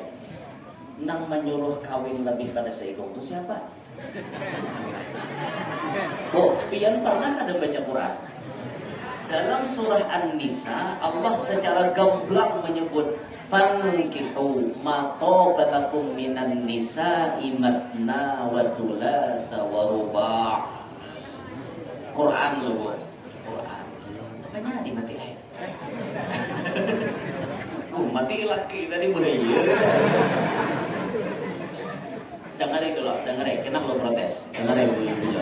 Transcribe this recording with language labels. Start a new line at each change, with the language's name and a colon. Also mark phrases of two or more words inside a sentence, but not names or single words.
Banjar: Nang menyuruh kawin lebih pada seikong itu siapa? Bu, pian pernah ada baca Quran?
Indonesian: Dalam surah An-Nisa, Allah secara gamblang menyebut
Arabic: فانكحوا ما طاب لكم من النساء مثنى وثلاث ورباع'.
Indonesian: Quran loh, Bu. Quran.
Banjar: Apanya dimati? Mati laki tadi bahaya.
Indonesian: Dengarin dulu, kenapa lo protes? Dengarin dulu.